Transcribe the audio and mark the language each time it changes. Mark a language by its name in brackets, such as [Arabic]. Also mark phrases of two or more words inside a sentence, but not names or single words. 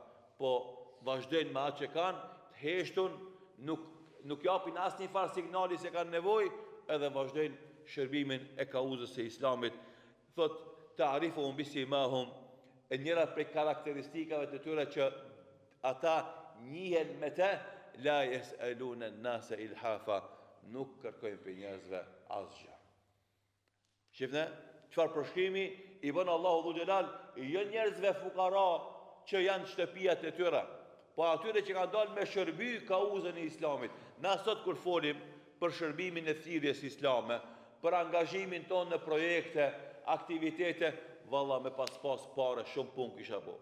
[Albanian] Po vazhdojnë me atë që kanë, të heshtun, nuk japin asnjë farë signali se kanë nevojë, edhe vazhdojnë shërbimin e kauzës së Islamit. Thot [Arabic] تعرفهم بسيماهم, [Albanian] e njëra prej karakteristikave të tyre që ata njihen me të, [Arabic] لا يسألون الناس إلحافا, [Albanian] nuk kërkojnë për njerëzve asgjë. Shifne, çfarë përshkrimi i bën Allahu Dhul Xhelal, jo njerëzve fukara që janë shtëpiat e tyre, po atyre që kanë dalë me shërby kauzën e Islamit. Na sot kur folim për shërbimin e thirrjes islame, për angazhimin tonë në projekte, aktivitete, valla me pas pare shumë punë kisha bo.